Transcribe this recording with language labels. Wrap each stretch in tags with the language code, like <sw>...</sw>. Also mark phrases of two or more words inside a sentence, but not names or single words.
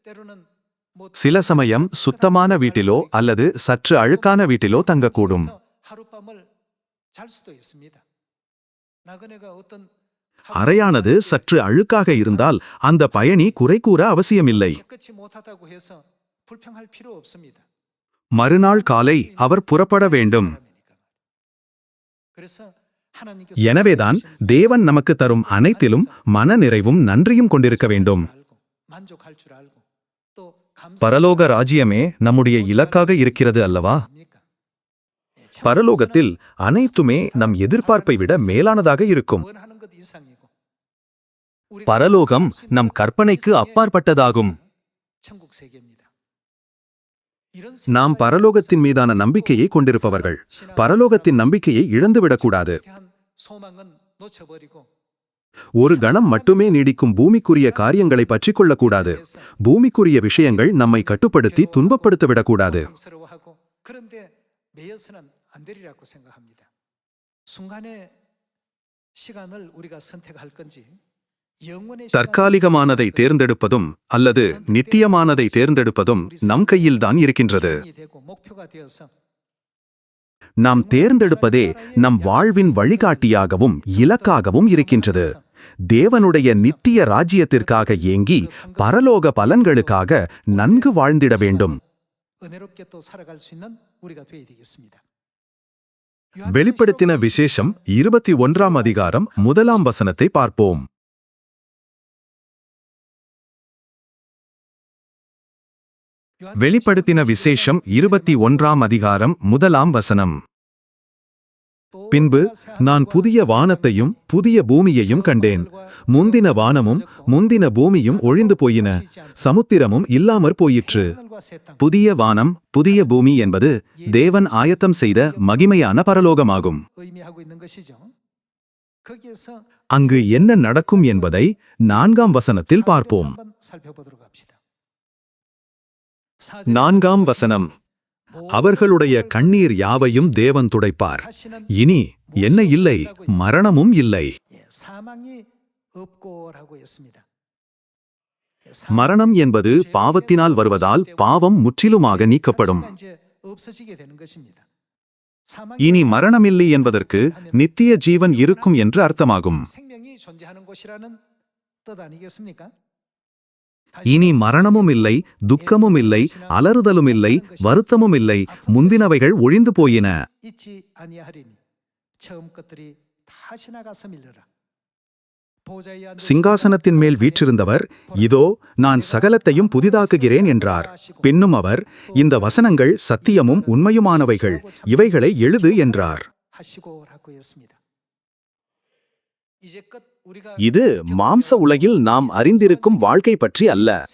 <ta>சில சமயம் சுத்தமான வீட்டிலோ அல்லது சற்று அழுக்கான வீட்டிலோ தங்கக்கூடும்.</ta> <ko>하룻밤을 잘 수도 있습니다. 나그네가 어떤</ko> <ta>அறையானது சற்று அழுக்காக இருந்தால் அந்த பயணி குறை கூற அவசியமில்லை.</ta> <ko>깨끗이 못하다고 해서 불평할 필요 없습니다.</ko> <ta>மறுநாள் காலை அவர் புறப்பட வேண்டும்.</ta> <ko>그래서 하나님께서</ko> <ta>எனவேதான் தேவன் நமக்கு தரும் அனைத்திலும் மன நிறைவும் நன்றியும் கொண்டிருக்க வேண்டும்.</ta> <ko>만족할 줄 알고 또</ko> <ta>பரலோக ராஜ்யமே நம்முடைய இலக்காக இருக்கிறது அல்லவா? பரலோகத்தில் அனைத்துமே நம் எதிர்பார்ப்பை விட மேலானதாக இருக்கும்.</ta> <ko>원하는 것 이상이고</ko> <ta>பரலோகம் நம் கற்பனைக்கு அப்பாற்பட்டதாகும்.</ta> <ko>천국 세계입니다. 이런</ko> <ta>நாம் பரலோகத்தின் மீதான நம்பிக்கையை கொண்டிருப்பவர்கள் பரலோகத்தின் நம்பிக்கையை இழந்துவிடக்கூடாது.</ta> <ko>대한 소망은 놓쳐버리고</ko> <ta>ஒரு கணம் மட்டுமே நீடிக்கும் பூமிக்குரிய காரியங்களை பற்றிக் கொள்ளக்கூடாது. பூமிக்குரிய விஷயங்கள் நம்மை கட்டுப்படுத்தி துன்பப்படுத்திவிடக்கூடாது.</ta> <ko>고통스러워하고 그런데 매여서는 안 되리라고 생각합니다. 순간의 시간을 우리가 선택할 건지 영원의</ko> <ta>தற்காலிகமானதை தேர்ந்தெடுப்பதும் அல்லது நித்தியமானதை தேர்ந்தெடுப்பதும் நம் கையில்தான் இருக்கின்றது.</ta> <ko>시간이 되고 목표가 되어서</ko> <ta>நாம் தேர்ந்தெடுப்பதே நம் வாழ்வின் வழிகாட்டியாகவும் இலக்காகவும் இருக்கின்றது. தேவனுடைய நித்திய ராஜ்யத்திற்காக ஏங்கி பரலோக பலன்களுக்காக நன்கு வாழ்ந்திட வேண்டும்.</ta> <ko>은혜롭게 또 살아갈 수 있는 우리가 되어야 되겠습니다.</ko> <ta>வெளிப்படுத்தின விசேஷம் 21ஆம் அதிகாரம் 1ஆம் வசனத்தை பார்ப்போம். வெளிப்படுத்தின விசேஷம் 21ஆம் அதிகாரம் 1ஆம் வசனம். பின்பு நான் புதிய வானத்தையும் புதிய பூமியையும் கண்டேன். முந்தின வானமும் முந்தின பூமியும் ஒழிந்து போயின, சமுத்திரமும் இல்லாமற் போயிற்று. புதிய வானம் புதிய பூமி என்பது தேவன் ஆயத்தம் செய்த மகிமையான பரலோகமாகும்.</ta> <ko>의미하고 있는 것이죠. 거기에서</ko> <ta>அங்கு என்ன நடக்கும் என்பதை 4ஆம் வசனத்தில் பார்ப்போம்.</ta> <ko>한번 살펴보도록 합시다.</ko> <ta>4ஆம் வசனம். அவர்களுடைய கண்ணீர் யாவையும் தேவன் துடைப்பார். இனி என்ன இல்லை, மரணமும் இல்லை.</ta> <ko>사망이 없고라고 했습니다.</ko> <ta>மரணம் என்பது பாவத்தினால் வருவதால் பாவம் முற்றிலுமாக நீக்கப்படும்.</ta> <ko>이제 없어지게 되는 것입니다.</ko> <ta>இனி மரணமில்லை என்பதற்கு நித்திய ஜீவன் இருக்கும் என்று அர்த்தமாகும்.</ta> <ko>생명이 존재하는 곳이라는 뜻 아니겠습니까?</ko> <ta>இனி மரணமும் இல்லை, துக்கமும் இல்லை, அலறுதலும் இல்லை, வருத்தமும் இல்லை, முந்தினவைகள் ஒழிந்து போயின.</ta> <ko>잊지 아니하리니 처음 것들이 다 지나가서 밀려라.</ko> <ta>சிங்காசனத்தின் மேல் வீற்றிருந்தவர், இதோ நான் சகலத்தையும் புதிதாக்குகிறேன் என்றார். பின்னும் அவர், இந்த வசனங்கள் சத்தியமும் உண்மையுமானவைகள், இவைகளை எழுது என்றார். இது மாம்ச உலகில் நாம் அறிந்திருக்கும் வாழ்க்கை பற்றி அல்ல.</ta>